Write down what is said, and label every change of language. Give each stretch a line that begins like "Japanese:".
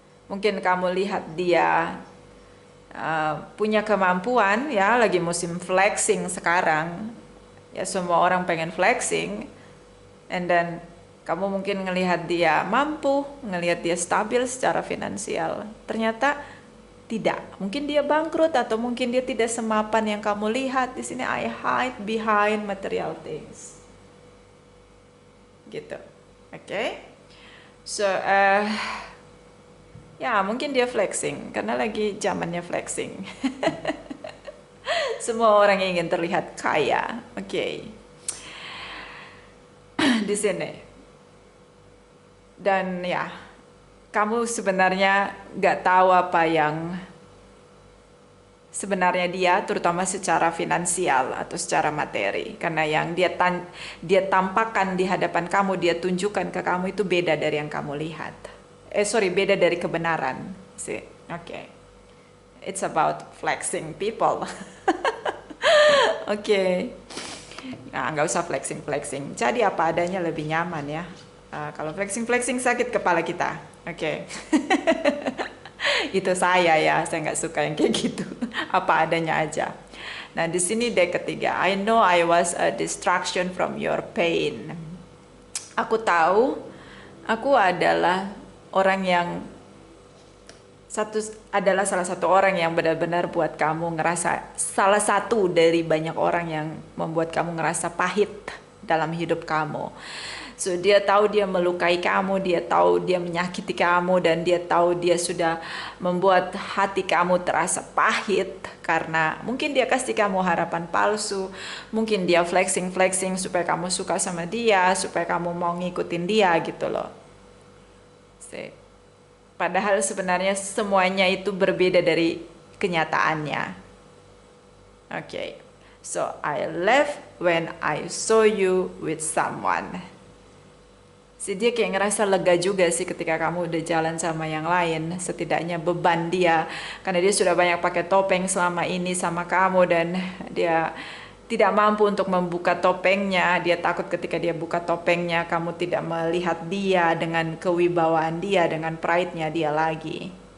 Indonesian: Mungkin kamu lihat dia punya kemampuan, ya lagi musim flexing sekarang. Ya semua orang pengen flexing,
English: and then
Indonesian: kamu mungkin ngelihat dia mampu, ngelihat dia stabil secara finansial. Ternyata tidak, mungkin dia bangkrut atau mungkin dia tidak semapan yang kamu lihat. Di sini
English: I hide behind material things.
Indonesian: Gitu. Oke. So ya mungkin dia flexing karena lagi zamannya flexing. Semua orang ingin terlihat kaya. Oke. Di sini. Dan ya, kamu sebenarnya nggak tahu apa yang sebenarnya dia, terutama secara finansial atau secara materi. Karena yang dia tampakkan di hadapan kamu, dia tunjukkan ke kamu itu beda dari yang kamu lihat. Beda dari kebenaran. Oke.
English: It's about flexing people.
Indonesian: Oke. Nah, nggak usah flexing. Jadi apa adanya lebih nyaman ya. Kalau flexing sakit kepala kita. Oke. Itu saya ya, saya nggak suka yang kayak gitu. Apa adanya aja. Nah, di sini deck ketiga.
English: I know I was a distraction from your pain.
Indonesian: Aku tahu, aku adalah orang yang salah satu orang yang benar-benar buat kamu ngerasa, salah satu dari banyak orang yang membuat kamu ngerasa pahit dalam hidup kamu. So dia tahu dia melukai kamu, dia tahu dia menyakiti kamu, dan dia tahu dia sudah membuat hati kamu terasa pahit karena mungkin dia kasih kamu harapan palsu, mungkin dia flexing supaya kamu suka sama dia, supaya kamu mau ngikutin dia gitu loh. Padahal sebenarnya semuanya itu berbeda dari kenyataannya. Oke.
English: So I left when I saw you with someone.
Indonesian: Dia kayak ngerasa lega juga sih ketika kamu udah jalan sama yang lain. Setidaknya beban dia, karena dia sudah banyak pakai topeng selama ini sama kamu, dan dia tidak mampu untuk membuka topengnya. Dia takut ketika dia buka topengnya, kamu tidak melihat dia dengan kewibawaan dia, dengan pride-nya dia lagi.